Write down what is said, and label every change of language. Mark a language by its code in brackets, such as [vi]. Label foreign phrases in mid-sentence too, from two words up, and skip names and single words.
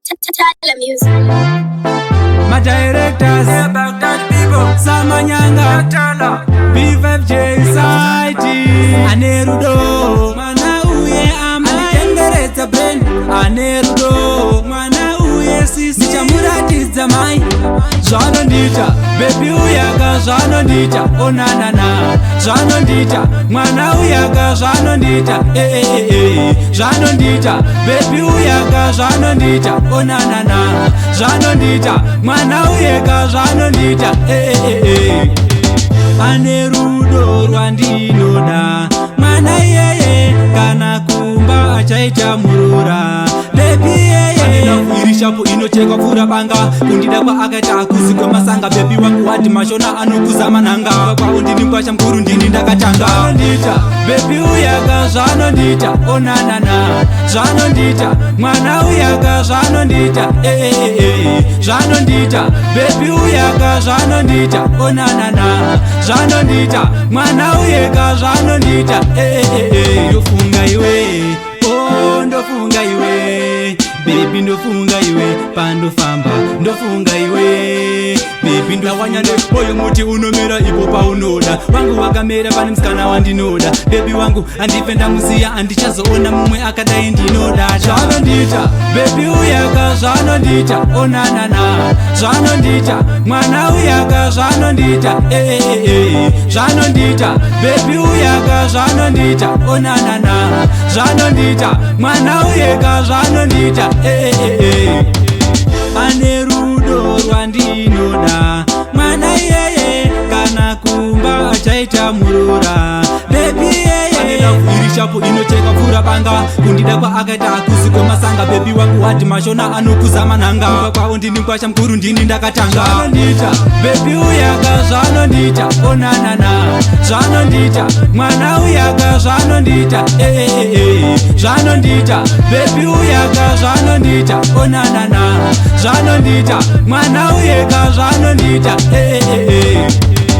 [en] Tala music. My directors, [sn] Samanyanga, B5J Society, Anerudo, Mana uye ama tendereza brain, Anerudo, Mana uye sisi chamuratidza mai. Zvaanondiita, baby uyaka zvaanondiita, oh na na na. Zvaanondiita, mwana uyaka zvaanondiita, Zvaanondiita, baby uyaka zvaanondiita, oh na na na. Zvaanondiita, mwana uyaka zvaanondiita, ane rudo rwandinoda, mwana iyeye kana kumba achaita murura. Baby yeye irishapo inochekwa pfura banga, kundida kwa akaita akuzi kwemasanga. Baby wangu wati mashona anokuzama nanga, kwao ndini kwasha mkuru ndini ndakatanga. Zvaanondiita, baby uyaka zvaanondiita, oh na na na. Zvaanondiita, mwana uyaka zvaanondiita, Zvaanondiita, baby uyaka zvaanondiita, oh na na na. Zvaanondiita, mwana uyaka zvaanondiita, ndofunga iwe, oh ndofunga iwe, baby ndofunga iwe, pandofamba ndofunga iwe, baby ndawanya moyo muti unomera ipo paunoda. Wangu wakamera pane musikana wandinoda, baby wangu andife ndamuziya, andichazoona mumwe akadai ndinoda. Zvaanondiita, baby uyaka zvaanondiita, oh na na na. Zvaanondiita, mwana uyaka zvaanondiita, Zvaanondiita, baby uyaka zvaanondiita, oh na na na. Zvaanondiita, mwana uyaka zvaanondiita, ane rudo rwandinoda, mwana iyeye kana kumba achaita murura. Baby yeye irishapo inocheka pfura banga, kundida kwa akaita akuzi kwemasanga. Baby wangu wati mashona anokuzama nanga, kwao ndini kwasha mkuru ndini ndakatanga. Zvaanondiita, baby uyaka zvaanondiita, oh na na na. Zvaanondiita, mwana uyaka zvaanondiita, Zvaanondiita, baby uyaka zvaanondiita, oh na na na. Zvaanondiita, mwana uyaka zvaanondiita,